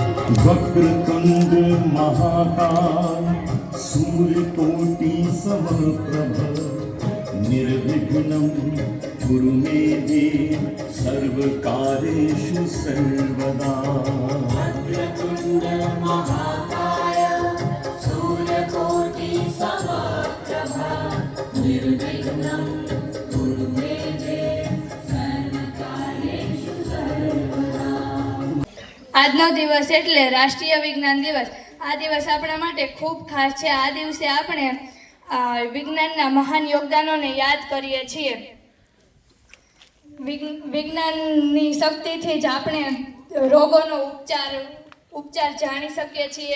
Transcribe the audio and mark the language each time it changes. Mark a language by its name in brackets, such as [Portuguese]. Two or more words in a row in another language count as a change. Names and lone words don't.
[Sanskrit] वक्रतुंड महाकाय सूर्यकोटि समप्रभ निर्विघ्नं कुरु मे देव सर्वकार्येषु सर्वदा। वक्रतुंड महाकाय सूर्यकोटि समप्रभ निर्विघ्नं कुरु मे देव सर्वकार्येषु सर्वदा। [Gujarati] આજનો દિવસ એટલે રાષ્ટ્રીય વિજ્ઞાન દિવસ। આ દિવસ આપણા માટે ખૂબ ખાસ છે। આ દિવસે આપણે વિજ્ઞાનના મહાન યોગદાનોને યાદ કરીએ છીએ। વિજ્ઞાનની શક્તિથી જ આપણે રોગોનો ઉપચાર જાણી શકીએ છીએ।